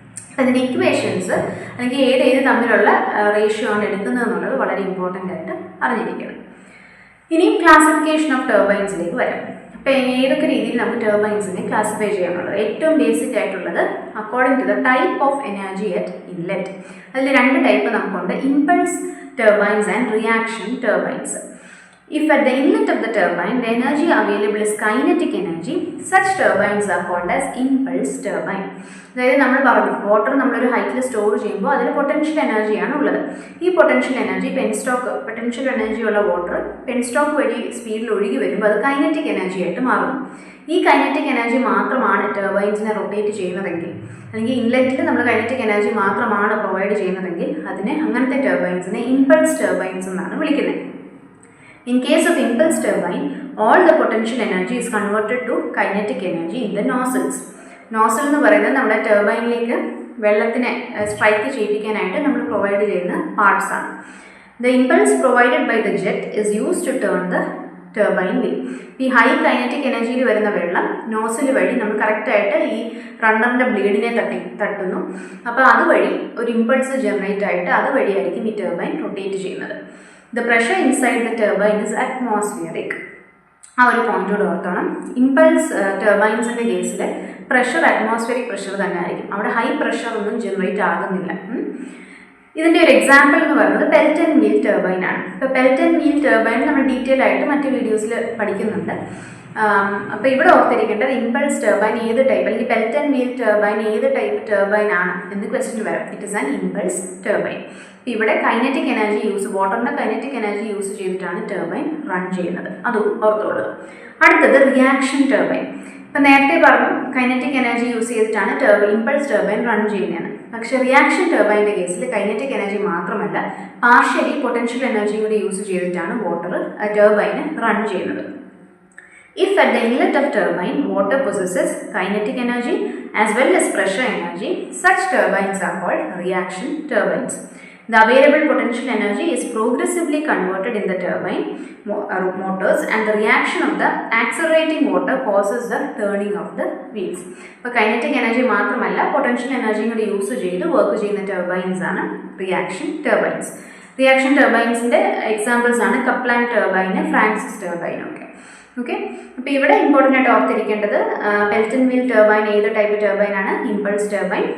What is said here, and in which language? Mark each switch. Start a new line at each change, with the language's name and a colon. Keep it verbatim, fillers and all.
Malayalam: അപ്പോൾ ഇതിൻ്റെ ഇക്വേഷൻസ് അല്ലെങ്കിൽ ഏത് ഏത് തമ്മിലുള്ള റേഷ്യോ ആണ് എടുക്കുന്നത് എന്നുള്ളത് വളരെ ഇമ്പോർട്ടൻ്റ് ആയിട്ട് അറിഞ്ഞിരിക്കണം. ഇനി ക്ലാസിഫിക്കേഷൻ ഓഫ് ടർബൈൻസിലേക്ക് വരാം. അപ്പോൾ ഏതൊക്കെ രീതിയിൽ നമുക്ക് ടർബൈൻസിനെ ക്ലാസിഫൈ ചെയ്യാനുള്ളത്? ഏറ്റവും ബേസിക് ആയിട്ടുള്ളത് according to the type of energy at inlet. അതിൽ രണ്ട് ടൈപ്പ് നമുക്കുണ്ട്, impulse turbines and reaction turbines.
English: If at the inlet of the turbine the energy available is kinetic energy, such turbines are called as impulse turbine.
Malayalam: അതായത് നമ്മൾ പറഞ്ഞു water നമ്മളൊരു ഹൈറ്റിൽ store ചെയ്യുമ്പോൾ അതിൽ പൊട്ടൻഷ്യൽ എനർജിയാണ് ഉള്ളത്. ഈ potential energy penstock potential എനർജിയുള്ള water penstock വഴി സ്പീഡിൽ ഒഴുകി വരുമ്പോൾ അത് കൈനറ്റിക് എനർജിയായിട്ട് മാറുന്നു. ഈ കൈനറ്റിക് എനർജി മാത്രമാണ് ടർബൈൻസിനെ റൊട്ടേറ്റ് ചെയ്യുന്നതെങ്കിൽ, അല്ലെങ്കിൽ ഇൻലെറ്റിൽ നമ്മൾ കൈനറ്റിക് എനർജി മാത്രമാണ് പ്രൊവൈഡ് ചെയ്യുന്നതെങ്കിൽ, അതിനെ അങ്ങനത്തെ ടർബൈൻസിനെ ഇമ്പൾസ് ടർബൈൻസ് എന്നാണ് വിളിക്കുന്നത്.
English: In case of impulse turbine, all the potential energy is converted to kinetic energy in the nozzles.
Malayalam: Nozzle എന്ന് പറയുന്നത് നമ്മുടെ ടർബൈനിലേക്ക് വെള്ളത്തിനെ സ്ട്രൈക്ക് ചെയ്യിപ്പിക്കാനായിട്ട് നമ്മൾ പ്രൊവൈഡ് ചെയ്യുന്ന പാർട്സ് ആണ്.
English: The impulse provided by the jet is used to turn the turbine wheel.
Malayalam: ഈ high kinetic എനർജിയിൽ വരുന്ന വെള്ളം നോസിൽ വഴി നമ്മൾ കറക്റ്റായിട്ട് ഈ റണ്ണറിൻ്റെ ബ്ലേഡിനെ തട്ടി തട്ടുന്നു. അപ്പോൾ അതുവഴി ഒരു ഇമ്പൾസ് ജനറേറ്റ് ആയിട്ട് അതുവഴിയായിരിക്കും ഈ ടർബൈൻ റൊട്ടേറ്റ് ചെയ്യുന്നത്.
English: The pressure inside the turbine is atmospheric.
Malayalam: ആ ഒരു പോയിൻറ്റോട് ഓർത്തോണം. ഇമ്പൾസ് ടർബൈൻസിൻ്റെ കേസിൽ പ്രഷർ അറ്റ്മോസ്ഫിയറിക് പ്രഷർ തന്നെ ആയിരിക്കും, അവിടെ ഹൈ പ്രഷർ ഒന്നും ജനറേറ്റ് ആകുന്നില്ല. ഇതിൻ്റെ ഒരു എക്സാമ്പിൾ എന്ന് പറയുന്നത് പെൽറ്റൻ വീൽ ടർബൈൻ ആണ്. ഇപ്പോൾ പെൽറ്റൻ വീൽ ടർബൈൻ നമ്മൾ ഡീറ്റെയിൽ ആയിട്ട് മറ്റ് വീഡിയോസിൽ പഠിക്കുന്നുണ്ട്. അപ്പോൾ ഇവിടെ ഓർത്തിരിക്കേണ്ടത് ഇമ്പൾസ് ടർബൈൻ ഏത് ടൈപ്പ്, അല്ലെങ്കിൽ പെൽറ്റൻ വീൽ ടർബൈൻ ഏത് ടൈപ്പ് ടർബൈൻ ആണ് എന്ന് ക്വസ്റ്റ്യൻ വരാം.
English: It is an impulse turbine.
Malayalam: അപ്പോൾ ഇവിടെ കൈനറ്റിക് എനർജി യൂസ് വാട്ടറിൻ്റെ കൈനറ്റിക് എനർജി യൂസ് ചെയ്തിട്ടാണ് ടർബൈൻ റൺ ചെയ്യുന്നത്. അതും ഓർത്തുള്ളത്. അടുത്തത് റിയാക്ഷൻ ടർബൈൻ. ഇപ്പം നേരത്തെ പറഞ്ഞു കൈനറ്റിക് എനർജി യൂസ് ചെയ്തിട്ടാണ് ടർബൈൻ ഇമ്പൾസ് ടർബൈൻ റൺ ചെയ്യുന്നതാണ്. പക്ഷേ റിയാക്ഷൻ ടർബൈൻ്റെ കേസിൽ കൈനറ്റിക് എനർജി മാത്രമല്ല, പാർഷ്യലി പൊട്ടൻഷ്യൽ എനർജി കൂടി യൂസ് ചെയ്തിട്ടാണ് വാട്ടർ ടർബൈന് റൺ ചെയ്യുന്നത്.
English: If at the inlet of turbine water possesses kinetic energy as well as pressure energy, such turbines are called reaction turbines. The available potential energy is progressively converted in the turbine mo- uh, motors, and the reaction of the accelerating water causes the turning of the wheels. But kinetic energy
Malayalam: മാത്രമല്ല potential energy കൂടി use ചെയ്ത് work ചെയ്യുന്ന turbines ആണ് reaction turbines. Reaction ടർബൈൻസിൻ്റെ examples ആണ് Kaplan turbine, Francis turbine ഒക്കെ. Okay, അപ്പോൾ ഇവിടെ ഇമ്പോർട്ടൻ്റ് ആയിട്ട് ഓർത്തിരിക്കേണ്ടത് പെൽറ്റൻ വീൽ ടർബൈൻ ഏത് ടൈപ്പ് ടർബൈനാണ്? Impulse turbine.